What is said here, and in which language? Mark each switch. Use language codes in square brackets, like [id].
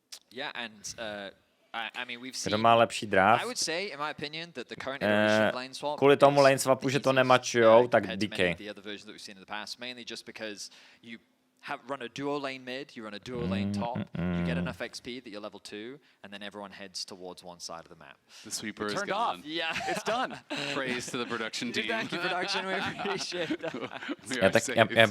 [en] Yeah, and I mean, we've seen. [cs] Kdo má lepší draft? [en] I would say, in my opinion, that the current iteration of lane swap. [cs] Kvůli tomu lane swapu, že to nemačujou, tak DK. [en] The other versions that we've seen in the past, mainly just because you run a duo lane mid, you run a duo lane top, you get enough XP that you're level 2, and then everyone heads towards one side of the map. The sweeper is turned gone. off. Yeah, it's done. Praise to the production team. Thank you, production. We appreciate that.